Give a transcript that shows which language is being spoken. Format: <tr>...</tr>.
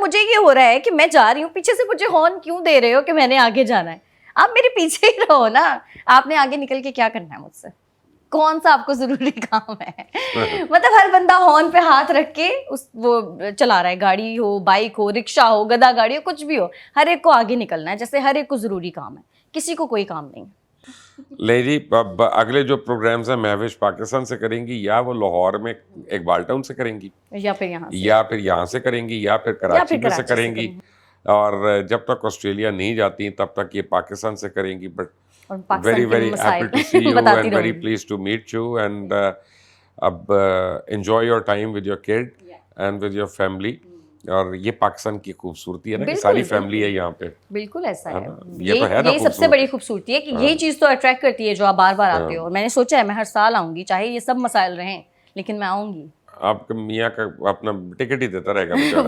<ur>مجھے یہ ہو رہا ہے کہ میں جا رہی ہوں, پیچھے سے مجھے ہارن کیوں دے رہے ہو کہ میں نے آگے جانا ہے؟ آپ میرے پیچھے ہی رہو نا, آپ نے آگے نکل کے کیا کرنا ہے مجھ سے؟ کون سا آپ کو ضروری کام ہے؟ مطلب ہر بندہ ہارن پہ ہاتھ رکھ کے وہ چلا رہا ہے, گاڑی ہو, بائک ہو, رکشا ہو, گدا گاڑی ہو, کچھ بھی ہو, ہر ایک کو آگے نکلنا ہے, جیسے ہر ایک کو ضروری کام ہے, کسی کو کوئی کام نہیں. لے جی, اب اگلے جو پروگرامز ہیں مہوش پاکستان سے کریں گی, یا وہ لاہور میں اقبال ٹاؤن سے کریں گی, یا پھر یہاں سے کریں گی, یا پھر کراچی میں سے کریں گی, اور جب تک آسٹریلیا نہیں جاتی تب تک یہ پاکستان سے کریں گی.</ur> <en>but very very happy to see you and very pleased to meet you, and</en> <ur>اب</ur> <en>enjoy your time with your kid and with your family.</en> <ur>اور یہ پاکستان کی خوبصورتی ہے نا کہ ساری فیملی ہے یہاں پہ. بالکل ایسا ہے, یہ سب سے بڑی خوبصورتی ہے کہ یہی چیز تو اٹریکٹ کرتی ہے جو آپ بار بار آتے ہو. اور میں نے سوچا ہے میں ہر سال آؤں گی, چاہے یہ سب مسائل رہیں, لیکن میں آؤں گی. آپ کے میاں کا اپنا ٹکٹ ہی دیتا رہے گا بیچارہ.</ur>